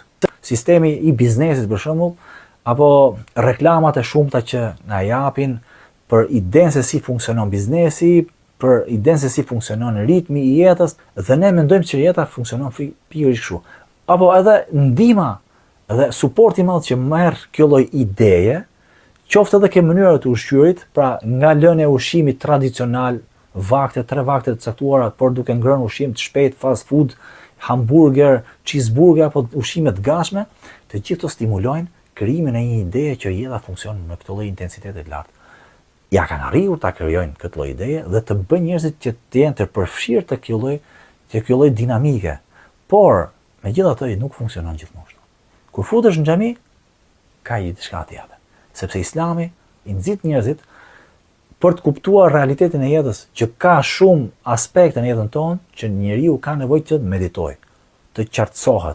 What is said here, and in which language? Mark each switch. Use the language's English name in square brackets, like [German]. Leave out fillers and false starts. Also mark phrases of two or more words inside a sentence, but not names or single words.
[Albanian] Sistemi i biznesit për shembull, apo reklamat e shumta që na japin për idenë se si funksionon biznesi, për idenë se si funksionon ritmi i jetës, dhe ne mendojmë që jeta funksionon pikërisht kështu. Apo edhe ndihma dhe suporti i madh që merr kjo lloj ideje, qoftë edhe ke mënyrat e ushqyerit, pra nga lënia e ushqimit tradicional, vakte, 3 vakte të caktuara, por duke ngrënë ushqim të shpejt, [English] fast food, [Albanian] hamburger, cheeseburger apo ushqime të gatshme, të gjithë to stimulojnë krijimin e një ideje që jeta funksionon me këtë lloj intensiteti të lartë. Ja kanë arritur ta krijojnë këtë lloj ideje dhe të bëjnë njerëzit që të jenë të përfshirë të kjo lloj dinamike. Por megjithatë nuk funksionon gjithmonë. Kur futesh në xhami, ka një diçka tjetër, sepse Islami i nxit njerëzit për të kuptuar realitetin e jetës, që ka shumë aspekte në jetën tonë që njeriu ka nevojë të meditojë, të qartësohet.